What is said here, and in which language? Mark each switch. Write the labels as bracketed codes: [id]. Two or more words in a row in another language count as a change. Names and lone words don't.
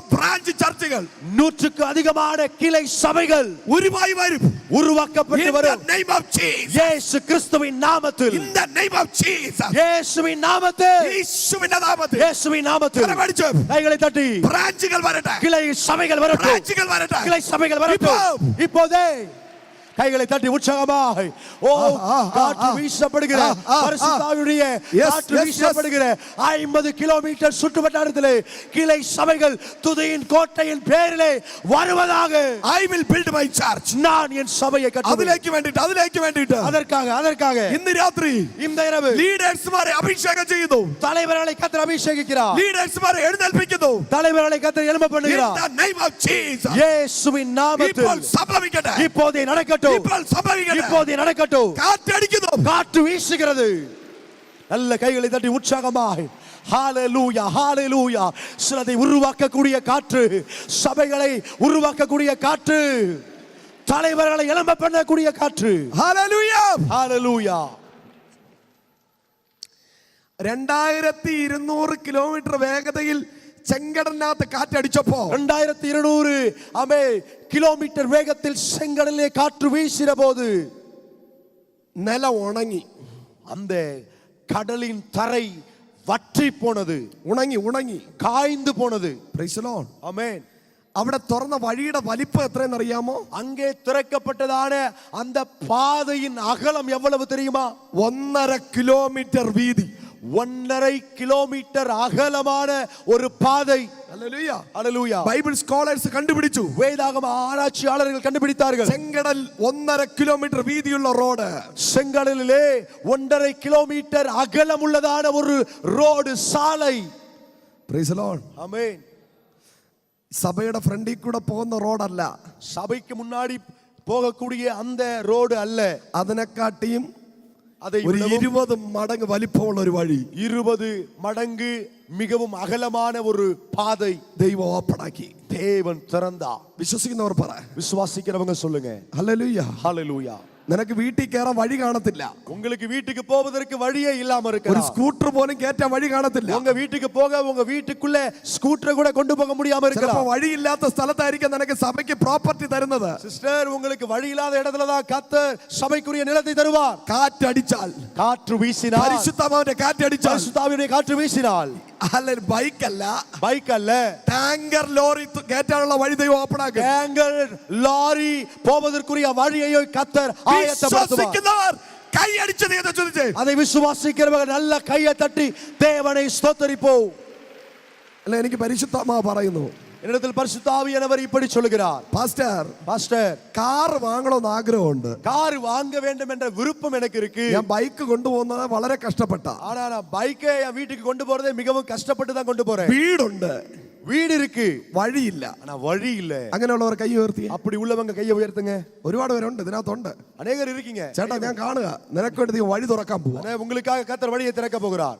[ml] ബ്രാഞ്ച് ചർച്ചുകൾ, [ta] 100க்கு அதிகமான கிளை சபைகள் [ml] ഉരുവായി വരും, [ta] உருவாக்கப்பட்டு வரும். [en] name of Jesus, [ta] இயேசு கிறிஸ்துவின் நாமத்தில், [en] in the name of Jesus, [ta] இயேசுவின் நாமத்தில், [ml] യേശുവിന്റെ നാമത്തിൽ, [ta] இயேசுவின் நாமத்தில் [ml] കരമടിച്ചു [ta] கைகளை தட்டி [ml] ബ്രാഞ്ചുകൾ വരട്ടെ, [ta] கிளை சபைகள் வரட்டும், [ml] ബ്രാഞ്ചുകൾ വരട്ടെ, [ta] கிளை சபைகள் வரட்டும். இப்போதே கைகளை தட்டி உற்சாகமாய் காற்று வீசப்படுகிற பரிசுத்தாவியுடைய காற்று வீசப்படுகிற 50 கிலோமீட்டர் சுற்றுவட்டாரத்திலே கிளை சபைகள் துதியின் கோட்டையின் பேரிலே வருவதாக. [en] I will build my church, [ta] நான் என் சபையை கட்டுவேன். [ml] അതിലേക്ക് വേണ്ടിട്ട് [ta] அதற்காக [ml] ഇന്ന് രാത്രി [ta] இந்த இரவு [ml] ലീഡേഴ്സ്മാരെ അഭിഷേകം ചെയ്യുന്നു, [ta] தலைவர்களை கர்த்தர் அபிஷேகிக்கிறார், [ml] ലീഡേഴ്സ്മാരെ എഴുന്നേൽപ്പിക്കുന്നു, [ta] தலைவர்களை கர்த்தர் எழும்ப பண்ணுகிறார். [en] in the name of Jesus, [ta] இயேசுவின் நாமத்தில் [ml] ഇപ്പോൾ സംഭവിക്കട്ടെ, [ta] இப்போதே நடக்கட்டும், [ml] ഇപ്പോൾ സംഭവിക്കട്ടെ, [ta] இப்போதே நடக்கட்டும். [ml] കാറ്റടിക്കുന്നു, [ta] காற்று வீசுகிறது. நல்ல கைகளை தட்டி உற்சாகமாய் ஹalleluya ஹalleluya. சிலதை உருவாக்கக்கூடிய காற்று, சபைகளை உருவாக்கக்கூடிய காற்று, தலைவர்களை எழும்ப பண்ணக்கூடிய காற்று. [ml] ഹല്ലേലൂയ [ta] ஹalleluya. [ml] 2200 കിലോമീറ്റർ വേഗതയിൽ ചെങ്കടലിനകത്ത് കാറ്റടിച്ചപ്പോ [ta] 2200 கிலோமீட்டர் வேகத்தில் செங்கடலிலே காற்று வீசின போது [ml] നിലം ഉണങ്ങി, [ta] அந்த கடலின் தரை வற்றி போனது, [ml] ഉണങ്ങി [ta] காய்ந்து போனது. [en] Praise the Lord. [ta] ஆமென். [ml] അവിടെ തുറന്ന വഴിയുടെ വലിപ്പം എത്രയെന്ന് അറിയാമോ? [ta] அங்கே திறக்கப்பட்டதான அந்த பாதையின் அகலம் எவ்வளவு தெரியுமா? [ml] 1.5 കിലോമീറ്റർ വീതി, [ta] 1.5 கிலோமீட்டர் அகலமான ஒரு பாதை. [ml] ഹല്ലേലൂയ [ta] ஹalleluya. [en] Bible scholars [ml] കണ്ടുപിടിച്ചു, [ta] வேதாகம ஆராய்ச்சியாளர்கள் கண்டுபிடித்தார்கள், [ml] ചെങ്കടൽ 1.5 കിലോമീറ്റർ വീതിയുള്ള റോഡ്, [ta] செங்கடலிலே 1.5 கிலோமீட்டர் அகலம் உள்ளதான ஒரு ரோடு, சாலை. [en] Praise the Lord. [ta] ஆமென். [ml] സഭയുടെ ഫ്രണ്ടിൽ കൂടെ പോകുന്ന റോഡല്ല, [ta] சபைக்கு முன்னாடி போகக்கூடிய அந்த ரோடு அல்ல, [ml] അതിനെക്കാട്ടിയും [ta] அதை [ml] ഒരു 20 മടങ്ങ് വലിപ്പമുള്ള ഒരു വഴി, [ta] 20 மடங்கு மிகவும் அகலமான ஒரு பாதை [ml] ദൈവം ഓപ്പണാക്കി. [ta] தேவன் திறந்தா. [ml] വിശ്വസിക്കുന്നവർ പറ [ta] விசுவாசிக்கிறவங்க சொல்லுங்க [ml] ഹല്ലേലൂയ. [ta] ஹalleluya. [ml] നിനക്ക് വീട്ടിൽ കയറാൻ വഴി കാണത്തില്ല, [ta] உங்களுக்கு வீட்டுக்கு போவதற்கு வழியே இல்லாம [ml] ഒരു [ta] இருக்கலாம், [ml] സ്കൂട്ടർ പോലും കയറ്റാൻ വഴി കാണത്തില്ല, [ta] உங்க வீட்டுக்கு போக உங்க வீட்டுக்குள்ள ஸ்கூட்டரை கூட கொண்டு போக முடியாம [ml] ചിലപ്പോ [ta] இருக்கலாம். [ml] വഴിയില്ലാത്ത സ്ഥലത്തായിരിക്കും നിനക്ക് സഭയ്ക്ക് പ്രോപ്പർട്ടി തരുന്നത്. [ta] சிஸ்டர், உங்களுக்கு வழி இல்லாத இடத்துல தான் கர்த்தர் சபைக்குரிய நிலத்தை தருவார். [ml] കാറ്റടിച്ചാൽ, [ta] காற்று வீசினால், [ml] പരിശുദ്ധാത്മാവിന്റെ കാറ്റടിച്ചാൽ, [ta] பரிசுத்தாவியுடைய காற்று வீசினால், [ml] അല്ല ബൈക്കല്ല, [ta] பைக் அல்ல, [en] tanker lorry [ml] കയറ്റാനുള്ള വഴി ദൈവം ഓപ്പണാക്കി. [en] tanker lorry [ta] போவதற்குரிய வழியை கர்த்தர் ஆயத்தப்படுத்துவார். [ml] വിശ്വസിക്കുന്നവർ കൈയടിച്ച് ദൈവത്തെ സ്തുതിച്ച്, [ta] அதை விசுவாசிக்கிறவர்கள் நல்ல கையை தட்டி தேவனை ஸ்தோத்தரிப்போம். [ml] അല്ല എനിക്ക് പരിശുദ്ധാത്മാവ് പറയുന്നു, [ta] என்னிடத்தில் பரிசுத்த ஆவியானவர் இப்படி சொல்லுகிறார், பாஸ்டர் பாஸ்டர் [ml] കാർ വാങ്ങണമെന്ന് ആഗ്രഹമുണ്ട്. [ta] கார் வாங்க வேண்டும் என்ற விருப்பம் எனக்கு இருக்கு. [ml] ഞാൻ ബൈക്ക് കൊണ്ടുപോകുന്നത് വളരെ കഷ്ടപ്പെട്ട. [ta] ஆனா நான் பைக்கை என் வீட்டுக்கு கொண்டு போறதே மிகவும் கஷ்டப்பட்டு தான் கொண்டு போறேன். [ml] വീടുണ്ട്, [ta] வீடு இருக்கு, [ml] വഴിയില്ല. [ta] ஆனா வழி இல்ல. [ml] അങ്ങനെയുള്ളവർ കൈ ഉയർത്തി. [ta] அப்படி உள்ளவங்க கையை உயர்த்துங்க. [ml] ഒരുപാട് പേരുണ്ട് ഇതിനകത്തുണ്ട്. [ta] அநேகர் இருக்கீங்க. [ml] ചേട്ടാ ഞാൻ കാണുക, നിനക്ക് വേണ്ടി ദൈവം വഴി തുറക്കാൻ പോവാ. [ta] ஆனா உங்களுக்காக கர்த்தர் வழியை திறக்க போகிறார்.